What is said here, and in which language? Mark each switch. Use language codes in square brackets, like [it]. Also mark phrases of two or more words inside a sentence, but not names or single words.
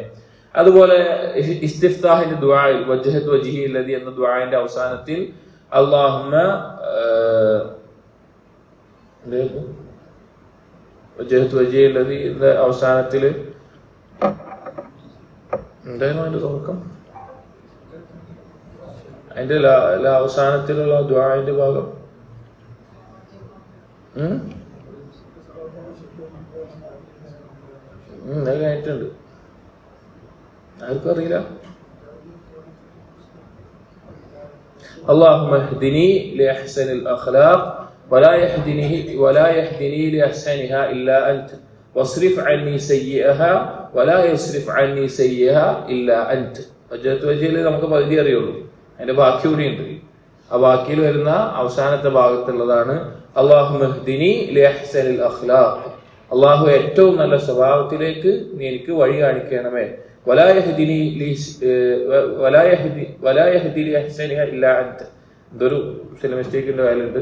[ml] അതുപോലെ ഇസ്തിഫ്താഹിന്റെ ദുആയിൽ [ar] وجهت وجهي الذي [ml] എന്ന ദുആന്റെ അവസാനത്തിൽ [ar] اللهم وجهت وجهي الذي [ml] എന്ന അവസാനത്തിൽ എന്തായിരുന്നു അതിന്റെ തുടക്കം? അതിന്റെ അവസാനത്തിലുള്ള ദുആന്റെ ഭാഗം അത് കഴിഞ്ഞിട്ടുണ്ട്, ആർക്കും അറിയില്ല. [ar] اللهم اهدني لأحسن الأخلاق ولا يهدني لأحسنها إلا أنت واصرف عني سيئها ولا يصرف عني سيئها إلا أنت. وجهت وجهي [ml] നമുക്ക് പകുതി അറിയുള്ളൂ, അതിന്റെ ബാക്കി കൂടിയുണ്ട്. ആ ബാക്കിയിൽ വരുന്ന അവസാനത്തെ ഭാഗത്തുള്ളതാണ് [ar] اللهم اهدني لأحسن الأخلاق, [ml] അല്ലാഹു ഏറ്റവും നല്ല സ്വഭാവത്തിലേക്ക് നീ എനിക്ക് വഴി കാണിക്കണമേ. [ar] ولا يهدي لأحسنها إلا أنت, [ml] ഇതൊരു ചില മിസ്റ്റേക്കിന്റെ വാല്യുണ്ട്.